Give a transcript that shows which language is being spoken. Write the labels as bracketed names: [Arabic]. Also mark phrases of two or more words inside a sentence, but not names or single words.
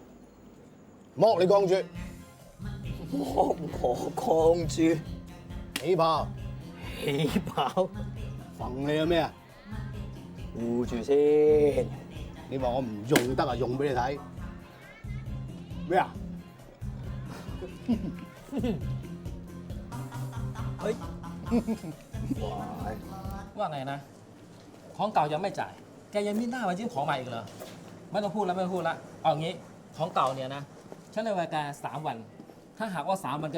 [Cantonese] 剝你鋼珠，剝我鋼珠，起炮，起炮，揈你有咩啊？護住先。你話我唔用得啊？用俾你睇咩啊？ [Thai] ว่าไงนะของเก่ายังไม่จ่ายแกยังมีหน้ามายื่นของใหม่อีกเหรอไม่ต้องพูดแล้วไม่ต้องพูดละเอางี้ ของเก่าเนี่ยนะฉันเลยว่าแก3 วันถ้าหากว่า3 วันแก